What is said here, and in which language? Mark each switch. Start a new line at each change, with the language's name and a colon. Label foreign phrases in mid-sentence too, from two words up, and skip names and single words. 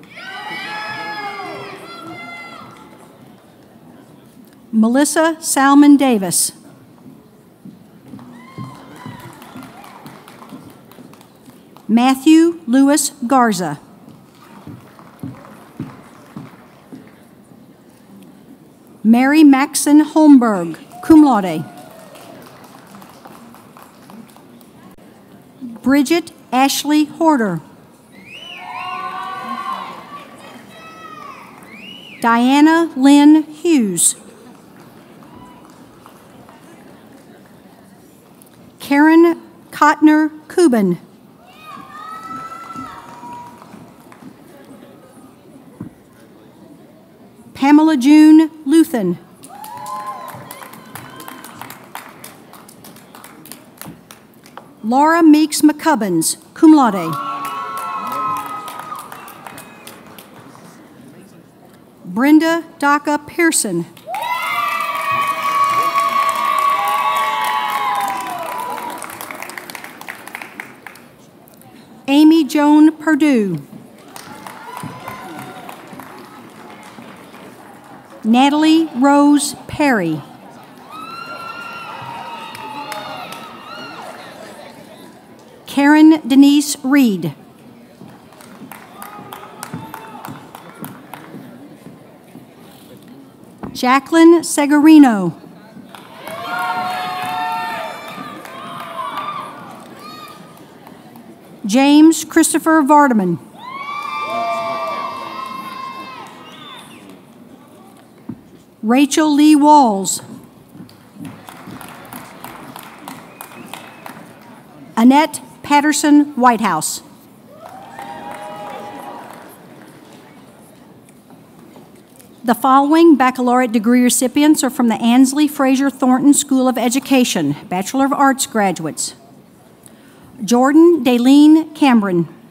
English: Melissa Salmon Davis. Matthew Lewis Garza. Mary Maxon Holmberg,
Latin: cum laude.
English: Bridget Ashley Horder. Diana Lynn Hughes. Karen Kottner Kuban. Pamela June Luthen. Laura Meeks McCubbins,
Latin: cum laude.
English: Brenda Daka Pearson. Amy Joan Perdue. Natalie Rose Perry. Karen Denise Reed. Jacqueline Segarino. James Christopher Vardaman. Rachel Lee Walls. Annette Patterson Whitehouse. The following baccalaureate degree recipients are from the Ansley Fraser Thornton School of Education, Bachelor of Arts graduates: Jordan Daleen Cameron,